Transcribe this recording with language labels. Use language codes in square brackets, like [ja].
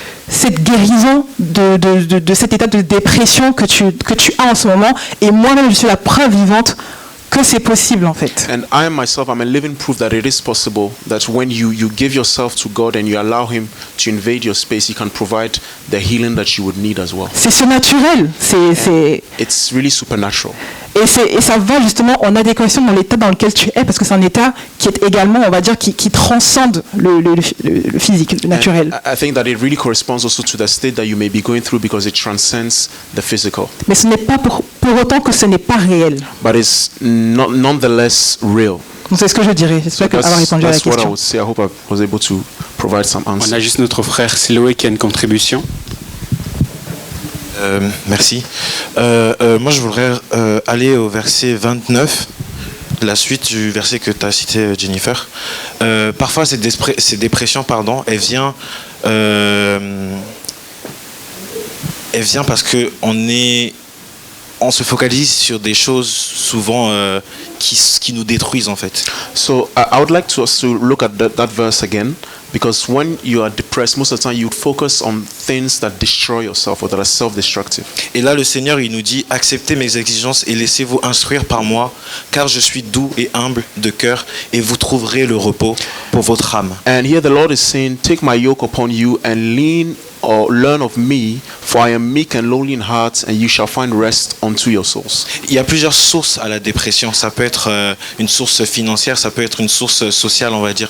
[fr] cette guérison de cet état de dépression que tu as en ce moment. Et moi-même, je suis la preuve vivante que c'est possible en fait. [en] And I myself, I'm a living proof that it is possible, that when you give yourself to God and you allow Him to invade your space, He can provide the healing that you would need as well. [fr] C'est surnaturel, [en] It's really supernatural. [fr] Et ça va justement en adéquation dans l'état dans lequel tu es, parce que c'est un état qui est également, on va dire, qui transcende le physique, le naturel. [en] And I think that it really corresponds also to the state that you may be going through because it transcends the physical. [fr] Mais ce n'est pas pour autant que ce n'est pas réel. [en] But it's nonetheless real. [fr] Donc c'est ce que je dirais. J'espère avoir répondu à la question. [en] That's what I would say. I hope I was able to provide some answers. [fr] On a juste notre frère Siloé qui a une contribution. Merci. Moi, je voudrais aller au verset 29, la suite du verset que tu as cité, Jennifer. Parfois, cette dépression, elle vient parce qu'on se focalise sur des choses souvent qui nous détruisent en fait. [en] So I would like to also look at that verse again, because when you are depressed, most of the time you focus on things that destroy yourself or that are self-destructive. [fr] Et là, le Seigneur, il nous dit: acceptez mes exigences et laissez-vous instruire par moi, car je suis doux et humble de cœur, et vous trouverez le repos pour votre âme. [en] And here the Lord is saying, take my yoke upon you and learn of me, for I am meek and lowly in heart, and you shall find rest unto your souls. [fr] Il y a plusieurs sources à la dépression. Ça peut être une source financière, ça peut être une source sociale, on va dire.